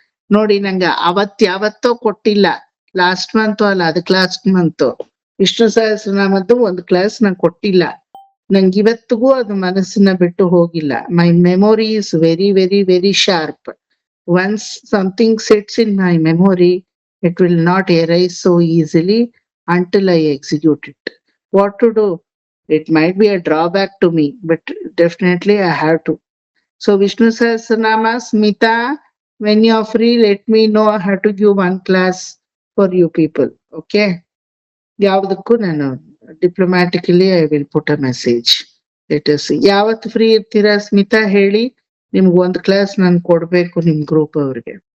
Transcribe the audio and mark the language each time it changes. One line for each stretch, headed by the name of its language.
Kannada: ನೋಡಿ ನಂಗೆ ಯಾವತ್ತೋ ಕೊಟ್ಟಿಲ್ಲ, ಲಾಸ್ಟ್ ಮಂತ್ ಅಲ್ಲ, ಅದಕ್ಕೆ ಲಾಸ್ಟ್ ಮಂತ್ ವಿಷ್ಣು ಸಹಸ್ರನಾಮದ್ದು ಒಂದು ಕ್ಲಾಸ್ ನಂಗೆ ಕೊಟ್ಟಿಲ್ಲ. ನಂಗೆ ಇವತ್ತಿಗೂ ಅದು ಮನಸ್ಸನ್ನ ಬಿಟ್ಟು ಹೋಗಿಲ್ಲ.
English: My memory is very very very sharp. Once something sets in my memory, it will not erase so easily until I execute it. What to do? It might be a drawback to me, but definitely I have to. So Vishnu Sahasranama, Smita, when you are free, let me know. I have to give one class for you people. Okay?
Kannada: ಯಾವ್ದಕ್ಕೂ ನಾನು
English: Diplomatically I will put a message. Let us see.
Kannada: ಯಾವತ್ತು free ಇರ್ತೀರಾ ಸ್ಮಿತಾ ಹೇಳಿ, ನಿಮ್ಗೆ ಒಂದು class ನಾನು ಕೊಡ್ಬೇಕು ನಿಮ್ ಗ್ರೂಪ್ ಅವ್ರಿಗೆ.